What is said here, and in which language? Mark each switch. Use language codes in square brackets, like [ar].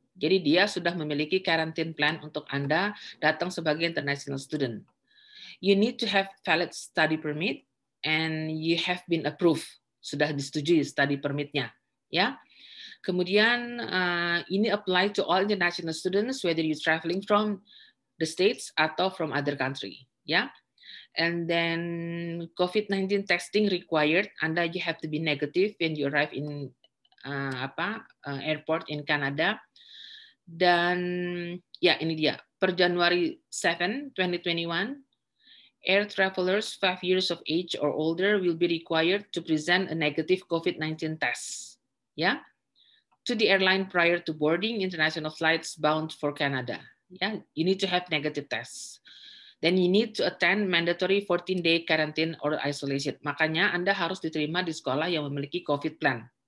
[id] Jadi dia sudah memiliki quarantine plan untuk Anda datang sebagai international student. [en] You need to have valid study permit and you have been approved. [id] Sudah disetujui study permitnya, ya. Kemudian ini [en] apply to all international students whether you traveling from the states atau from other country, ya. And then COVID-19 testing required. Anda you have to be negative when you arrive in airport in Canada. [id] Dan ya ini dia, per Januari [en] 7, 2021, air travelers 5 years of age or older will be required to present a negative COVID-19 test. Ya, to the airline prior to boarding international flights bound for Canada. Ya, you need to have negative tests. Then you need to attend mandatory 14-day quarantine or isolation. [id] Makanya Anda harus diterima di sekolah yang memiliki COVID plan.